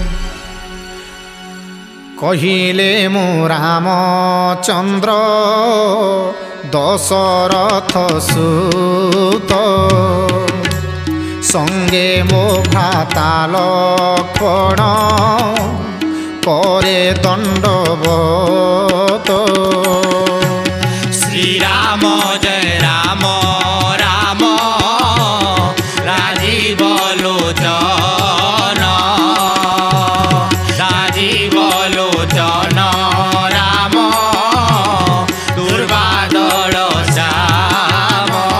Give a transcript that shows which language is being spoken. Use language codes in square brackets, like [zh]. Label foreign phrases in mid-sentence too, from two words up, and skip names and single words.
[or] କହିଲେ ମୁଁ ରାମଚନ୍ଦ୍ର ଦଶରଥ ସୁତ ସଙ୍ଗେ ମୋ ଭ୍ରାତା ଲକ୍ଷ୍ମଣ କରେ ଦଣ୍ଡବତ [hi] श्री राम जय राम राम राजीव लोचन राम दुर्बादल श्याम